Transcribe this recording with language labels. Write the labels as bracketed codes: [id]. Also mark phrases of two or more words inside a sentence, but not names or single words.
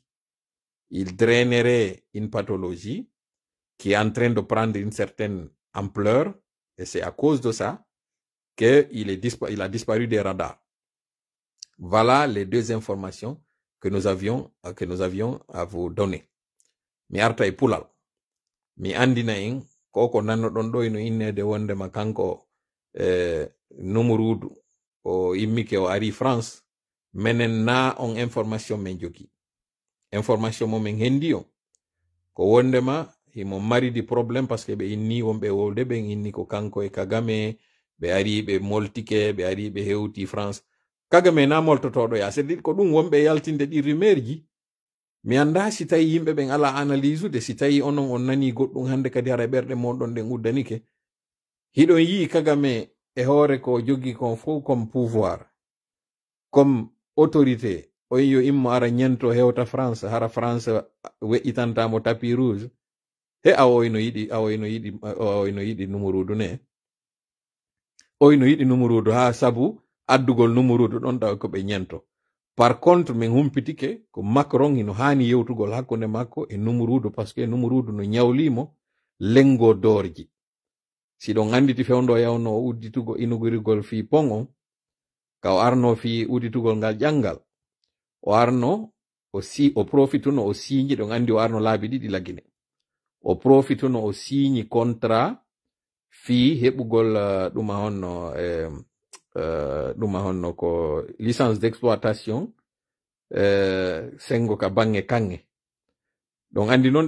[fr] Il drainerait une pathologie qui est en train de prendre une certaine ampleur, et c'est à cause de ça qu'il a disparu des radars. Voilà les deux informations que nous avions à vous donner. [ff] Mi arta e pulal. Mi andina en koko nanno don do ino innede wonde ma kanko numurudu o immike o ari France, menen na on information men jogi. Information mo men hendi on ko wonde ma himo mari di [fr] problème parce que [ff] be inni wonbe wolde be inni ko kanko e Kagame be ari be moltike be ari be hewti France. Kagame na moltotodo ya [fr] c'est dit [ff] ko dum wonbe yaltinde di rumeur ji. Mi anda si tawi yimɓe ɓen ala [fr] analyse de [ff] si tawi onon on nani goɗɗum hande kadi hara ɓerɗe moɗon ɗen uddanike hiɗon yi Kagame e hoore ko jogi kon fof [fr] comme pouvoir comme autorité [ff] on yo immo ara ñento hewta France hara France weƴƴitantamo [fr] tapis rouge [ff] he awoyno yiɗi numurudu ne oyno yiɗi numurudu ha sabu addugol numurudu ɗon taw ko ɓe ñento. [fr] Par contre, [ff] min humpitike ko Macron hino hani yewtugol hakkunde makko e numurudu [fr] parce que [ff] numurudu no nyawlimo lengo dorji. Si ɗon anditi fewndo yawno o udditugo inugurigol fi pongon ka o arno fi udditugol ngal ƴangal o arno o profituno o signi ɗon andi o arno laabi ɗiɗi lagine o profituno o signi contrat fi heɓugol ɗuma honno ko [fr] licence d'exploitation [ff] sengo ka bange kange ɗon andi noon